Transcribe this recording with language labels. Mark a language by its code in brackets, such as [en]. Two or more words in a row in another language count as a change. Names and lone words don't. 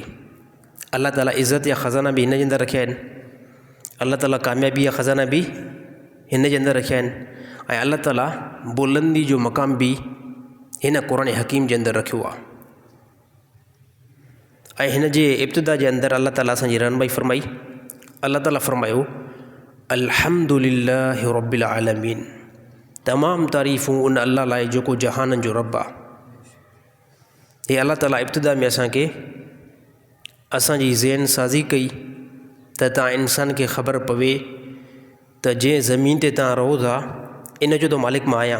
[sd] अल्लाह ताला इज़्ज़त जा ख़ज़ाना बि हिन जे अंदरि रखिया आहिनि। अल्लाह ताला कामयाबी जा ख़ज़ाना बि हिन जे अंदरि रखिया आहिनि। ऐं अल्लाह ताला बुलंदी जो मक़ाम बि हिन क़ुरान हकीम जे अंदरि रखियो आहे। ऐं हिन जे इब्तिदा जे अंदरि अल्लाह ताला असांजी रहनुमाई फ़रमाई। अल्लाह ताला फ़रमायो [ar] الحمد لله رب العالمين. [sd] तमामु तारीफ़ूं उन अल्लाह लाइ जेको जहाननि जो रब आहे। हे अल्लाह ताला इब्तिदा में असांखे असांजी ज़हन साज़ी कई त तव्हां इंसान खे ख़बर पवे त जंहिं ज़मीन ते तव्हां रहो था इन जो त मालिक मां आहियां।